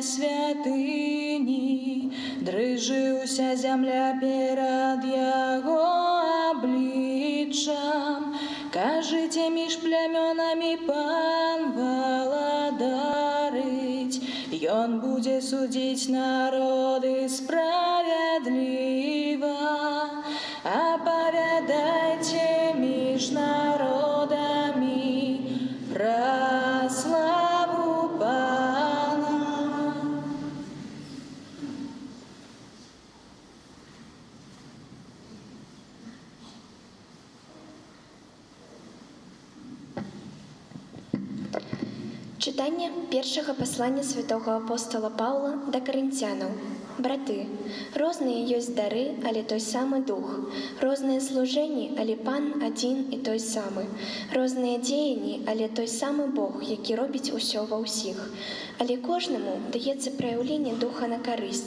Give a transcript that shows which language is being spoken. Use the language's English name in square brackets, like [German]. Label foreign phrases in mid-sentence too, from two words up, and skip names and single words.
[Belarusian] святыні, дрыжы ўся зямля перад яго абліччам, кажыце між плямёнамі Пан валадарыць, ён будзе судзіць народы справядліва, апавядайце між народамі пра славу Пана. [Ukrainian] Читання першого послання святого апостола Павла до коринтянам. [Belarusian] Браты, розныя ёсць дары, але той самы дух, розныя служэнні, але Пан адзін і той самы, розныя дзеянні, але той самы Бог, які робіць усё ва ўсіх. Але кожнаму даецца праяўленне духа на карысць.